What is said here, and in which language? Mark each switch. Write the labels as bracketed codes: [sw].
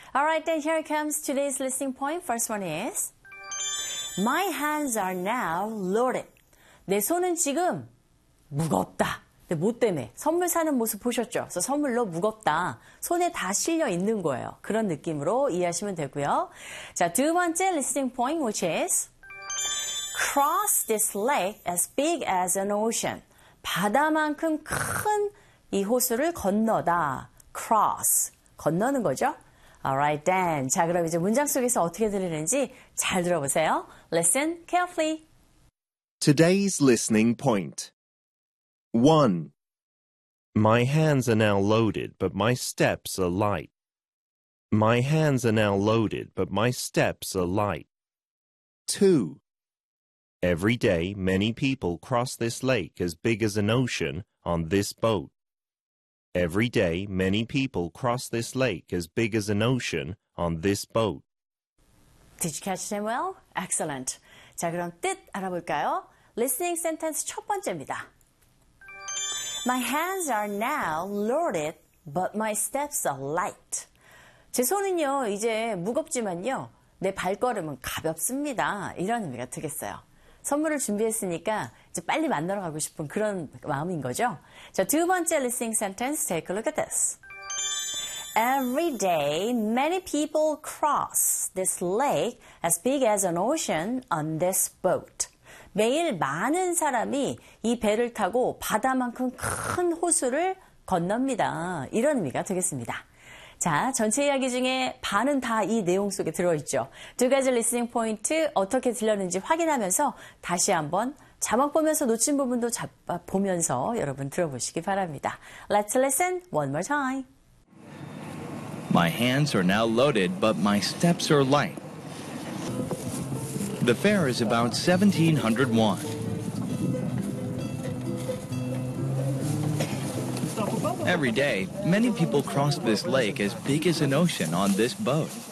[en] Alright, then here comes today's listening point. First one is My hands are now loaded. [ko] 내 손은 지금 무겁다. 근데 뭐 때문에? 선물 사는 모습 보셨죠? 그래서 선물로 무겁다. 손에 다 실려 있는 거예요. 그런 느낌으로 이해하시면 되고요. 자, 두 번째 [en] listening point, which is Cross this lake as big as an ocean. [ko] 바다만큼 큰 이 호수를 건너다. [en] Cross. [ko] 건너는 거죠? [en] Alright then. [ko] 자, 그럼 이제 문장 속에서 어떻게 들리는지 잘 들어보세요. [en] Listen carefully. Today's listening point. 1. My hands are now loaded, but my steps are light. My hands are now loaded, but my steps are light. 2. Every day, many people cross this lake as big as an ocean on this boat. Every day, many people cross this lake as big as an ocean on this boat. Did you catch them well? Excellent. [ko] 자, 그럼 뜻 알아볼까요? [en] Listening sentence [ko] 첫 번째입니다. [en] My hands are now loaded, but my steps are light. [ko] 제 손은요, 이제 무겁지만요, 내 발걸음은 가볍습니다. 이런 의미가 되겠어요. 선물을 준비했으니까 이제 빨리 만나러 가고 싶은 그런 마음인 거죠. 자, 두 번째 [en] listening sentence, take a look at this. Every day, many people cross this lake as big as an ocean on this boat. [ko] 매일 많은 사람이 이 배를 타고 바다만큼 큰 호수를 건넙니다. 이런 의미가 되겠습니다. 자, 전체 이야기 중에 반은 다 이 내용 속에 들어있죠. 두 가지 리스닝 포인트 어떻게 들렸는지 확인하면서 다시 한번 자막 보면서 놓친 부분도 보면서 여러분 들어보시기 바랍니다. [en] Let's listen one more time. My hands are now loaded, but my steps are light. The fare is about 1,700 won. Every day, many people cross this lake as big as an ocean on this boat.